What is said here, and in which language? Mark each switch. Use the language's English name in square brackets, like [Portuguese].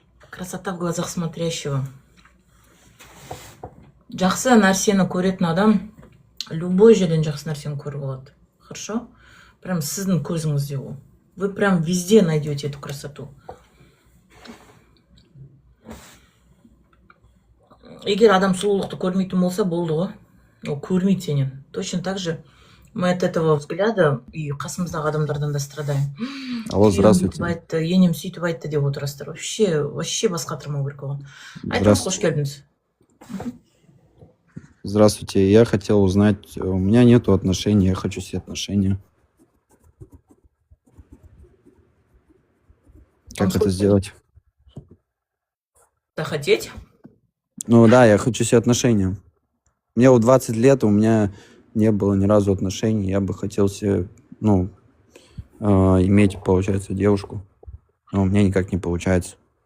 [Russian] Красота в глазах смотрящего. [Kazakh] Жақсы нәрсені көретін адам любой жерден жақсы нәрсені көріп алады. [Russian] Хорошо? [Kazakh] Прям сіздің көзіңізде ол. [Russian] Вы прям везде найдете эту красоту. [Kazakh] Егер адам сұлулықты көрмейтін болса, болды ғой. Ол көрмейді сенен. [Russian] Точно так же мы от этого взгляда и [Kazakh] қасымыздағы адамдардан да [Russian] страдаем. Алло, здравствуйте. [Kazakh] Енем сөйтіп айтты деп отырасыздар. Вообще басқа тұрмау керек оған. Айтыңыз, қош келдіңіз. [Russian] Здравствуйте, я хотел узнать, у меня нету отношений, я хочу себе отношения. Как это сделать? Захотеть? Ну да, я хочу себе отношения. Мне вот 20 лет, у меня не было ни разу отношений, я бы хотел себе, иметь, получается, девушку, но у меня никак не получается.